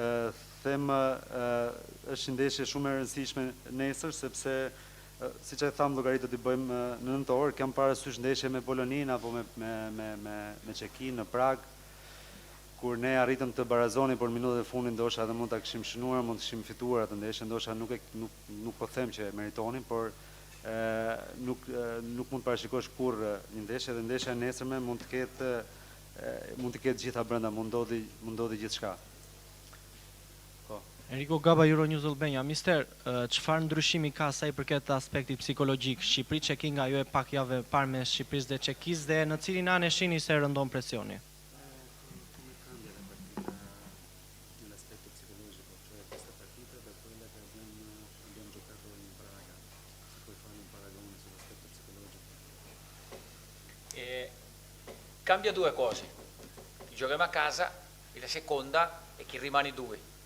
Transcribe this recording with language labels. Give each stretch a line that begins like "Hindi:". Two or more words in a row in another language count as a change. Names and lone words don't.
Albanian: Them është një ndeshje shumë e rëndësishme nesër, sepse siç e tham llogarit do t'i bëjmë në nëntor, kam parasysh ndeshje me Polonin apo me Çekinë në Prag, kur ne arritëm të barazoni për minutët e fundit, ndoshta edhe mund ta kishim shënuar, mund të kishim fituar atë ndeshje, ndoshta nuk po them që e meritonin, por nuk mund të parashikosh kurrë një ndeshje, dhe ndeshja e nesërme mund të ketë gjitha brenda, mund ndodhi gjithçka. Enrico Gaba, Euronews Albania. Mister, çfarë ndryshimi ka sa i përket aspektit psikologjik? Shqipëri Çeki nga ajo e pak javë parë me Shqipërisë dhe Çekisë, dhe në cilin anë e shihni se rëndon presioni?
Italian: Cambia due cose. Giochiamo a casa e la seconda è che rimani due.